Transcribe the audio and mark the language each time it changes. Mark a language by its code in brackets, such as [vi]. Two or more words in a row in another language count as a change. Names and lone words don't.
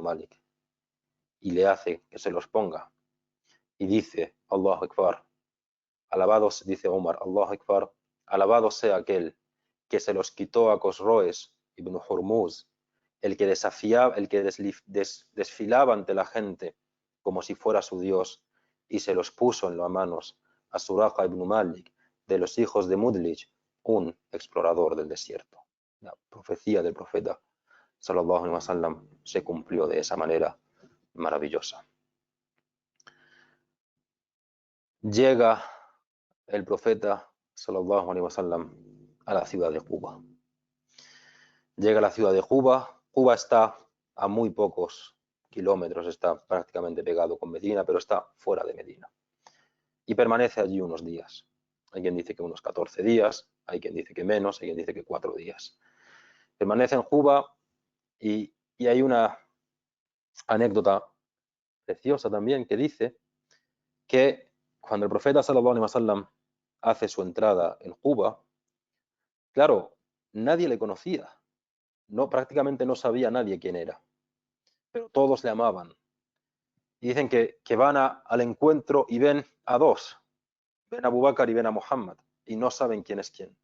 [es] Malik y le hace que se los ponga y dice, [ar] الله أكبر, [es] alabados, dice Umar, [ar] الله أكبر, [es] alabado sea aquel que se los quitó a Cosroes ibn Hurmuz, el que desafiaba, el que desfilaba ante la gente como si fuera su Dios y se los puso en las manos a Suraqa ibn Malik, de los hijos de Mudlij, un explorador del desierto. La profecía del profeta [ar] صلى الله عليه وسلم [es] se cumplió de esa manera maravillosa. Llega el profeta [ar] صلى الله عليه وسلم [es] a la ciudad de Quba. Llega a la ciudad de Quba. Quba está a muy pocos kilómetros, está prácticamente pegado con Medina, pero está fuera de Medina. Y permanece allí unos días. Hay quien dice que unos 14 días, hay quien dice que menos, hay quien dice que 4 días. Permanece en Quba y hay una anécdota preciosa también que dice que cuando el profeta [ar] صلى الله عليه وسلم [es] hace su entrada en Quba, claro, nadie le conocía, prácticamente no sabía nadie quién era, pero todos le amaban. Y dicen que van al encuentro y ven a dos, ven a Abu Bakr y ven a Muhammad, y no saben quién es quién.